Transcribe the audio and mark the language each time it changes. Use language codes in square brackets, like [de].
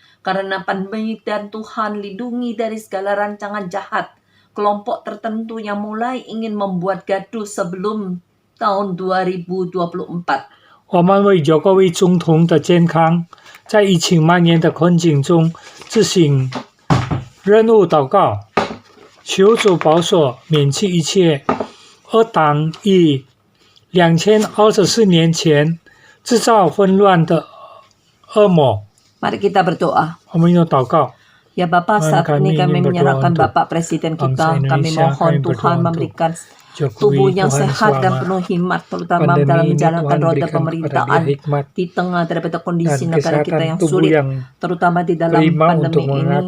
[id] Karena pandemi dan Tuhan lindungi dari segala rancangan jahat kelompok tertentu yang mulai ingin membuat gaduh sebelum tahun 2024. [zh] 我们为九个位总统的健康，在疫情蔓延的困境中执行任务祷告，求主保守免去一切恶党于2024年前制造混乱的恶魔。 [id] Mari kita berdoa. [zh] 我们有祷告。 [id] Ya Bapak, saat ini kami menyerahkan Bapak Presiden kita. Kami mohon Tuhan memberikan tubuh yang sehat dan penuh hikmat, terutama dalam menjalankan roda pemerintahan di tengah daripada kondisi negara kita yang sulit, terutama di dalam pandemi ini.